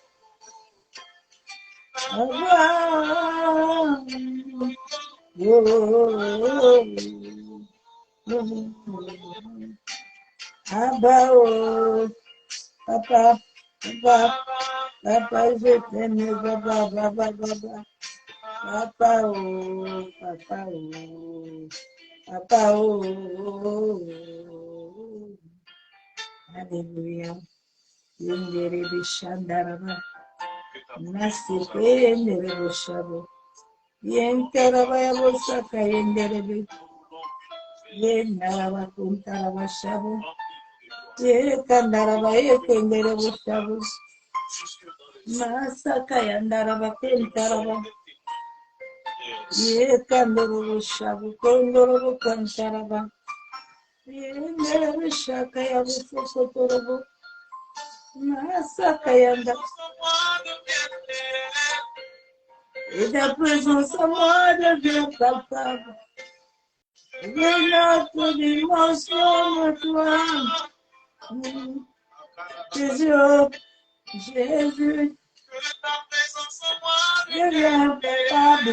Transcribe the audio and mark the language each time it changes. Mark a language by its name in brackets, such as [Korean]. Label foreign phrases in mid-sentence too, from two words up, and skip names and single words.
[French] Abba, Abba, oh, papa, papa, papa, je t'aime, papa, papa, papa, papa, oh, papa, oh, papa, oh, alléluia, yendere bishandaraba, nasipe yendere boshabo, yentaraba yabosaka yendere bi, Yendaraba kuntaraba shabu. Yekandaraba yekenderebo shabu. Masaka yandaraba kuntaraba. Yekanderebo shabu kondorobo kuntaraba. Yenderebo shaka yabu sokotorobo. Masaka yanda. Et ta présence en moi devient palpable. Et notre dimension de toi. Jésus, Jésus, devient palpable.